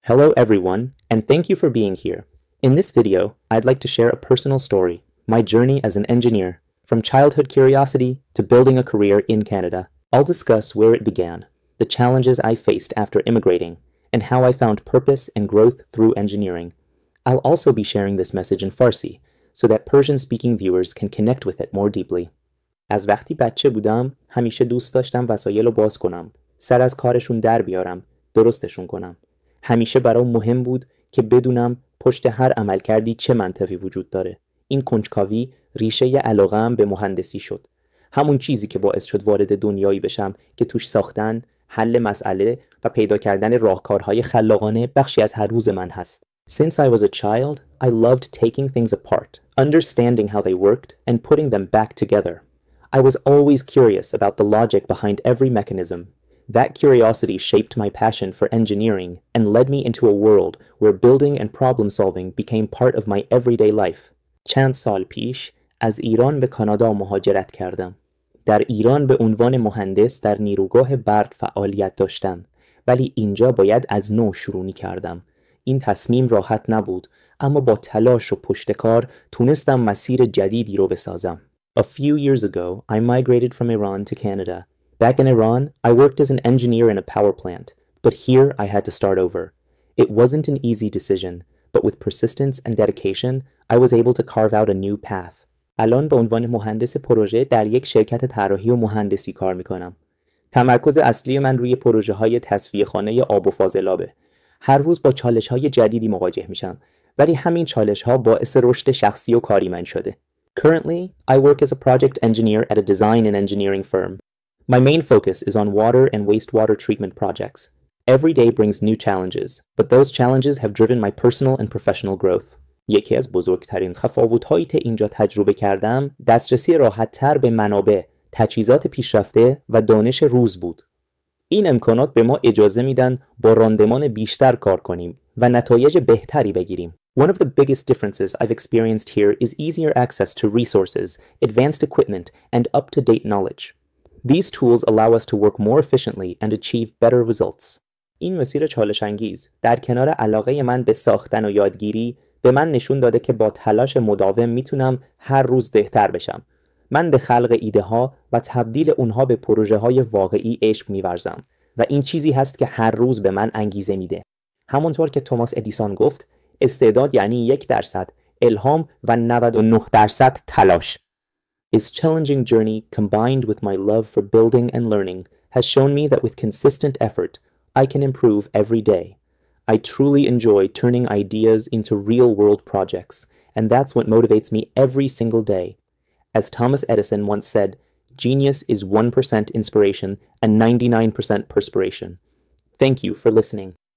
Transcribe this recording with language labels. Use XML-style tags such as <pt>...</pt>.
<en>Hello everyone, and thank you for being here. In this video, I'd like to share a personal story, my journey as an engineer, from childhood curiosity to building a career in Canada. I'll discuss where it began, the challenges I faced after immigrating, and how I found purpose and growth through engineering. I'll also be sharing this message in Farsi, so that Persian-speaking viewers can connect with it more deeply.</en> <fa>از وقتی بچه بودم، همیشه دوست داشتم وسایل رو باز کنم، سر از کارشون در بیارم، درستشون کنم. همیشه برام مهم بود که بدونم پشت هر عملکردی چه منطقی وجود داره. این کنجکاوی ریشه علاقه‌ام به مهندسی شد. همون چیزی که باعث شد وارد دنیایی بشم که توش ساختن، حل مسئله و پیدا کردن راهکارهای خلاقانه بخشی از هر روز من هست.</fa> <en>Since I was a child, I loved taking things apart, understanding how they worked, and putting them back together. I was always curious about the logic behind every mechanism. That curiosity shaped my passion for engineering and led me into a world where building and problem solving became part of my everyday life.</en> <fa>چند سال پیش از ایران به کانادا مهاجرت کردم. در ایران به عنوان مهندس در نیروگاه برق فعالیت داشتم، ولی اینجا باید از نو شروع می‌کردم. این تصمیم راحت نبود، اما با تلاش و پشتکار تونستم مسیر جدیدی رو بسازم.</fa> <en>A few years ago, I migrated from Iran to Canada. Back in Iran, I worked as an engineer in a power plant, but here I had to start over. It wasn't an easy decision, but with persistence and dedication, I was able to carve out a new path.</en> <fa>الان به عنوان مهندس پروژه در یک شرکت طراحی و مهندسی کار میکنم. تمرکز اصلی من روی پروژه‌های تصفیه خانه آب و فاضلابه. هر روز با چالش‌های جدیدی مواجه میشم، ولی همین چالش‌ها باعث رشد شخصی و کاری من شده.</fa> <en>Currently, I work as a project engineer at a design and engineering firm. My main focus is on water and wastewater treatment projects. Every day brings new challenges, but those challenges have driven my personal and professional growth.</en> <fa>یکی از بزرگترین تفاوت‌هایی که اینجا تجربه کردم، دسترسی راحت‌تر به منابع، تجهیزات پیشرفته و دانش روز بود. این امکانات به ما اجازه میدن با راندمان بیشتر کار کنیم و نتایج بهتری بگیریم.</fa> <en>One of the biggest differences I've experienced here is easier access to resources, advanced equipment, and up-to-date knowledge. These tools allow us to work more efficiently and achieve better results.</en> <fa>این مسیر چالش انگیز در کنار علاقه من به ساختن و یادگیری به من نشون داده که با تلاش مداوم میتونم هر روز بهتر بشم. من به خلق ایده ها و تبدیل اونها به پروژه های واقعی عشق می‌ورزم و این چیزی هست که هر روز به من انگیزه میده. همونطور که توماس ادیسون گفت، استعداد یعنی 1%، الهام و 99% تلاش.</fa> <en>His challenging journey, combined with my love for building and learning, has shown me that with consistent effort, I can improve every day. I truly enjoy turning ideas into real-world projects, and that's what motivates me every single day. As Thomas Edison once said, genius is 1% inspiration and 99% perspiration. Thank you for listening.</en>